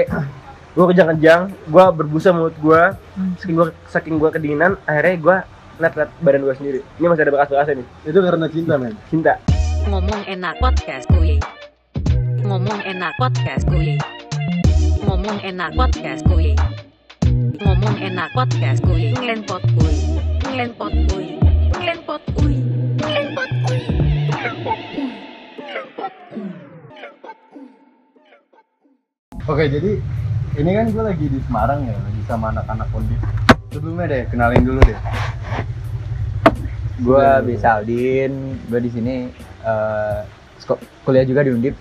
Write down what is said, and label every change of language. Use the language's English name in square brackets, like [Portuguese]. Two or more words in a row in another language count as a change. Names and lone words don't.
[Indonesian] Gue kejang-kejang, gue berbusa mulut gue. Saking gue kedinginan, akhirnya gue net badan gue sendiri. Ini masih ada bekas-bekasnya nih. Itu karena cinta, men. Cinta. Ngomong enak podcast kuy. Ngomong enak podcast kuy. Ngomong enak podcast kuy. Ngomong enak podcast kuy. Ngelenpot kuy. Ngelenpot kuy. Ngelenpot kuy. Ngelenpot kuy. Oke, jadi ini kan gue lagi di Semarang ya, lagi sama anak-anak Undip. Sebelumnya deh, kenalin dulu deh. Gue bisa Aldin, gue di sini kuliah juga di Undip.